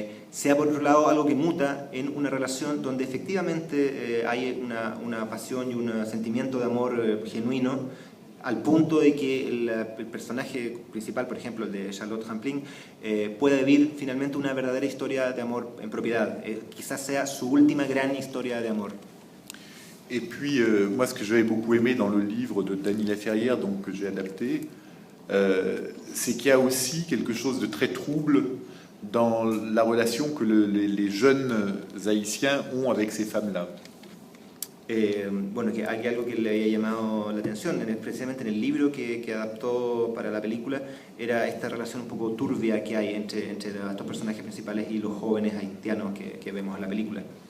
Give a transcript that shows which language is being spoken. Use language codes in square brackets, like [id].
[es] sea por otro lado algo que muta en una relación donde efectivamente hay una pasión y un sentimiento de amor genuino, al punto de que el personaje principal, por ejemplo el de Charlotte Rampling, pueda vivir finalmente una verdadera historia de amor en propiedad. Quizás sea su última gran historia de amor. [fr] Et puis, moi, ce que j'avais beaucoup aimé dans le livre de Dany Laferrière, donc, que j'ai adapté, c'est qu'il y a aussi quelque chose de très trouble dans la relation que les jeunes haïtiens ont avec ces femmes-là. [es] Bueno, que hay algo que le había llamado la atención, precisamente en el libro que adaptó para la película, era esta relación un poco turbia que hay entre estos personajes principales y los jóvenes haitianos que vemos en la película.